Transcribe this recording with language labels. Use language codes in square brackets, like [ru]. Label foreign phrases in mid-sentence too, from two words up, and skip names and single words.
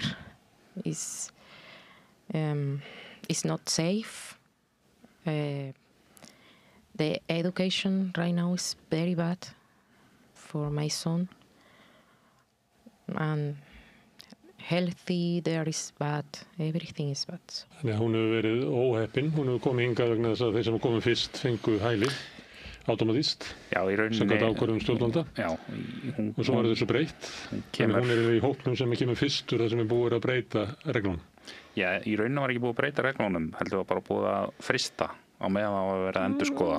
[en] It's not safe. The education right now is very bad for my son, and healthy there is bad, everything is bad. [is] Þannig að hún hefur verið óheppin, hún hefur komið hingað vegna þess að þeir sem komið fyrst fengu hæli, automatíst, samkvæmt ákvörðun stjórnvalda. Já, og svo var þessu breytt, þannig hún er í hópnum sem kemur fyrstur þar sem er búið að breyta reglunum. Já, í rauninu var ekki búið að breyta reglunum, heldur var bara búið að frista á meðan það var að vera að endurskoða.